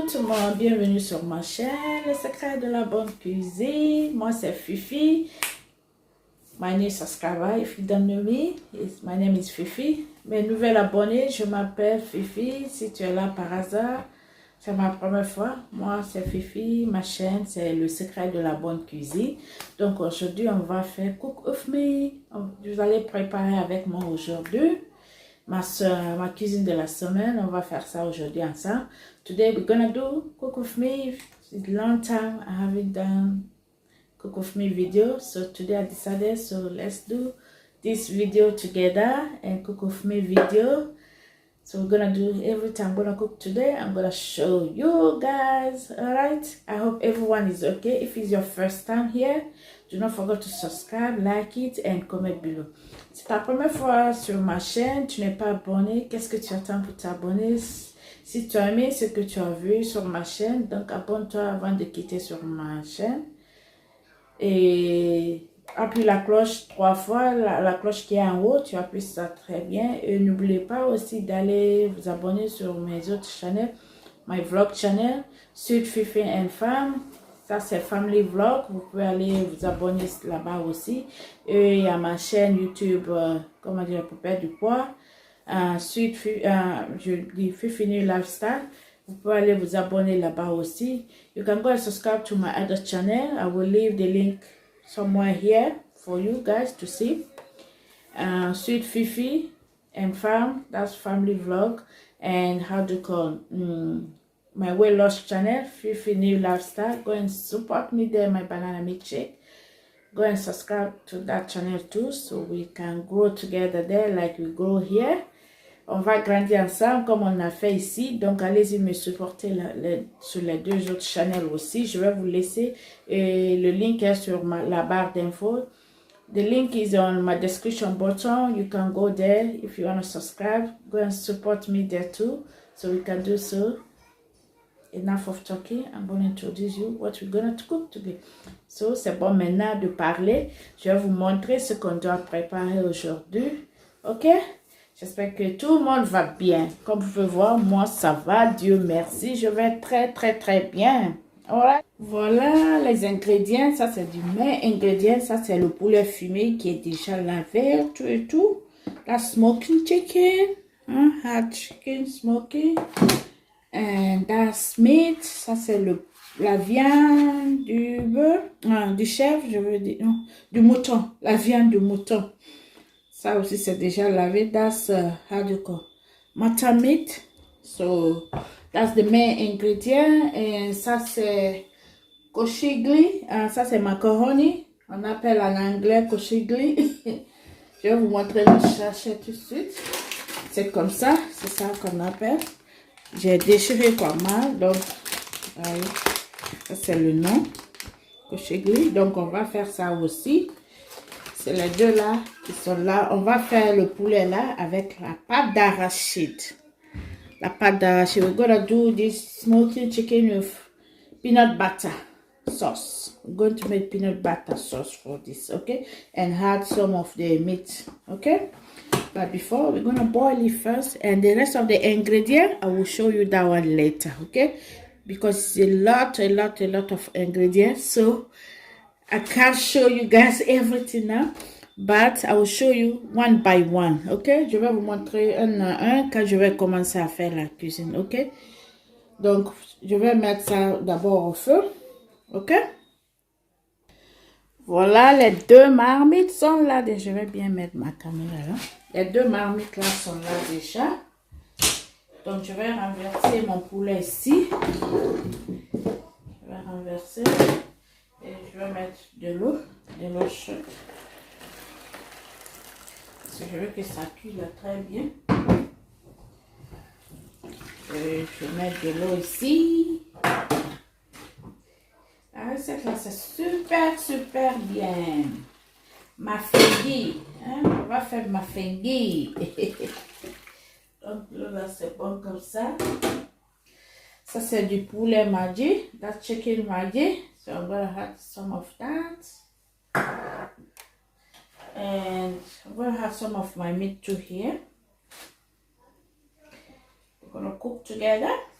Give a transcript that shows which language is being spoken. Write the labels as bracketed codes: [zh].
[fr] monde, bienvenue sur ma chaîne, le secret de la bonne cuisine. Moi c'est Fifi. [en] My new subscriber, if you don't know me, my name is Fifi. [fr] Mes nouvelles abonnés, je m'appelle Fifi. Si tu es là par hasard, c'est ma première fois. Moi c'est Fifi, ma chaîne c'est le secret de la bonne cuisine. Donc aujourd'hui on va faire cook with me. Vous allez préparer avec moi aujourd'hui ma cuisine de la semaine. On va faire ça aujourd'hui ensemble. [en] Today we're gonna do cook with me. It's a long time I haven't done cook with me video, so today I decided, so let's do this video together and cook with me video. So we're gonna do everything I'm gonna cook today. I'm gonna show you guys. All right, I hope everyone is okay. If it's your first time here, do not forget to subscribe, like it and comment below. [fr] Si c'est ta première fois sur ma chaîne, tu n'es pas abonné, qu'est-ce que tu attends pour t'abonner? Si tu as aimé ce que tu as vu sur ma chaîne, donc abonne-toi avant de quitter sur ma chaîne. Et appuie la cloche 3 fois, la cloche qui est en haut, tu appuies ça très bien. Et n'oubliez pas aussi d'aller vous abonner sur mes autres chaînes, [en] my vlog channel, [fr] Sweet Fifi and Fam. Ça c'est Family Vlog, vous pouvez aller vous abonner là-bas aussi. Et il y a ma chaîne YouTube, comment dire, pour perdre du poids, je dis Fifi New Lifestyle. Vous pouvez aller vous abonner là-bas aussi. [en] You can go and subscribe to my other channel. I will leave the link somewhere here for you guys to see. Sweet Fifi and Fam, that's family vlog. And how to call my weight loss channel, Fifi New Lifestyle. Go and support me there, my banana milkshake. Go and subscribe to that channel too, so we can grow together there like we grow here. [fr] On va grandir ensemble comme on a fait ici. Donc, allez-y me supporter sur les deux autres channels aussi. Je vais vous laisser le link est sur la barre d'infos. [en] The link is on my description button. You can go there if you want to subscribe. Go and support me there too. So we can do so. Enough of talking. I'm going to introduce you what we're going to cook today. [fr] So, c'est bon maintenant de parler. Je vais vous montrer ce qu'on doit préparer aujourd'hui. OK? J'espère que tout le monde va bien. Comme vous pouvez voir, moi ça va, Dieu merci. Je vais très bien. Alright. Voilà les ingrédients. Ça c'est du main ingrédient. Ça c'est le poulet fumé qui est déjà lavé, tout et tout. [en] La smoking chicken. Hot chicken smoking. And that's meat. [fr] Ça c'est la viande du bœuf. Du chèvre, je veux dire. Non, du mouton. La viande du mouton. Ça aussi, c'est déjà lavé. [en] That's how do you call mutton meat. So, that's the main ingredient. [fr] Et ça, c'est koshigli. Ça, c'est macaroni. On appelle en anglais koshigli. Je vais vous montrer le sachet tout de suite. C'est comme ça. C'est ça qu'on appelle. J'ai déchiré pas mal. Donc, ça, c'est le nom. Koshigli. Donc, on va faire ça aussi. C'est les deux là qui sont là. On va faire le poulet là avec la pâte d'arachide. La pâte d'arachide. [en] We're gonna do this smoky chicken with peanut butter sauce. We're going to make peanut butter sauce for this, okay? And add some of the meat, okay? But before, we're gonna boil it first. And the rest of the ingredient, I will show you that one later, okay? Because it's a lot of ingredients. So, I can't show you guys everything now, but I will show you one by one, ok? [fr] Je vais vous montrer un à un quand je vais commencer à faire la cuisine, ok? Donc, je vais mettre ça d'abord au feu, ok? Voilà, les deux marmites sont là. Je vais bien mettre ma caméra là. Les deux marmites là sont là déjà. Donc, je vais renverser mon poulet ici. Je vais renverser. Et je vais mettre de l'eau chaude. Parce que je veux que ça cuise très bien. Et je vais mettre de l'eau ici. La recette là, c'est super bien. Ma fengui. Hein? On va faire ma fengui. Donc là, c'est bon comme ça. Ça, c'est du poulet maji. [en] That's chicken maji. So I'm going to add some of that. And I'm going to have some of my meat too here. We're going to cook together.